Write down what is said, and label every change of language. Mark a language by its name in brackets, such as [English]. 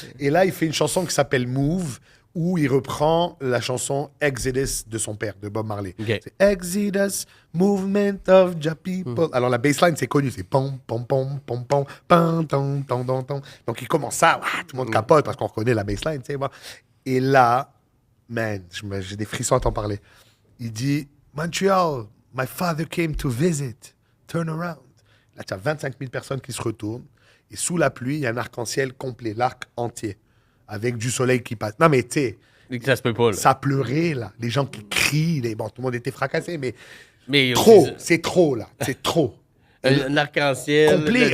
[French] Et là, il fait une chanson qui s'appelle Move, où il reprend la chanson Exodus de son père, de Bob Marley. Okay. C'est Exodus, Movement of Ja People. Alors la bassline, c'est connu, c'est pom, pom, pom, pom, pom, pam, tom, tom, tom, tom. Donc il commence ça, tout le monde capote parce qu'on reconnaît la bassline, tu sais. Bon. Et là, man, j'ai des frissons à t'en parler. Il dit, [English] Montreal, my father came to visit, turn around. [French] Là, tu as 25 000 personnes qui se retournent. Et sous la pluie, il y a un arc-en-ciel complet, l'arc entier, avec du soleil qui passe. Non, mais tu sais, Ça se peut pas. Là. ça pleurait, là. Les gens qui crient, bon, tout le monde était fracassé, mais Mais trop, c'est trop, là. C'est trop. un arc-en-ciel. Complet.